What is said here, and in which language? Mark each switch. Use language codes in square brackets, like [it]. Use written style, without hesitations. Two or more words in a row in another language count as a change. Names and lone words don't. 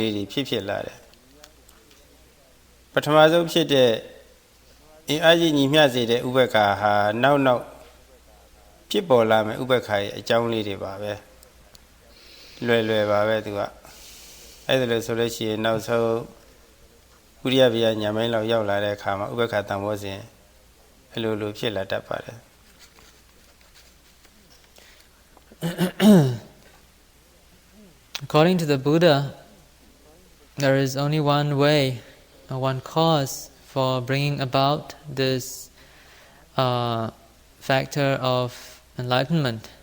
[my] လေးတွေဖြစ်လာတယ်ပထမဆုံးဖြစ်တဲ့အင်အားကြီးညီမျှစေတဲ့ဥပက္ခဟာနောက်ဖြစ်ပေါ်လာမယ့်ဥပက္ခရဲ့အကြောင်းလေးတွေပါပဲလွယ်ပါပဲသူကအဲ့ဒါလို့ဆိုလို့ရှိရင်နောက်ဆုံးဥရိယဗျာညာမိုင်းလောက်ရောက်လာတဲ့အခါမှာဥပက္ခတံမောစဉ်အဲ့လိုဖြစ်လာတတ်ပါတယ် [en] According to the Buddha, there is only one way, one cause for bringing about this factor of enlightenment.